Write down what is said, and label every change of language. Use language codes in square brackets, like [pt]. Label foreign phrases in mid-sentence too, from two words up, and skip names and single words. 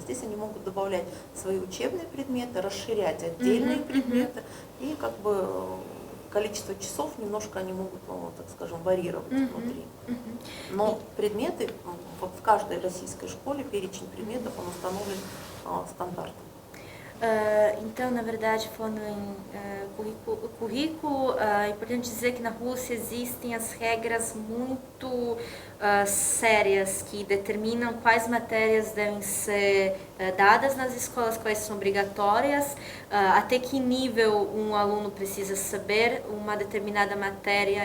[ru] Здесь они могут добавлять свои учебные предметы, расширять отдельные предметы и как бы количество часов немножко они могут, так скажем, варьировать внутри. Но предметы, в каждой российской школе перечень предметов, он установлен стандартом. [pt] Então, na verdade, falando em currículo, é importante dizer que na Rússia existem as regras muito sérias que determinam quais matérias devem ser dadas nas escolas, quais são obrigatórias, até que nível um aluno precisa saber uma determinada matéria.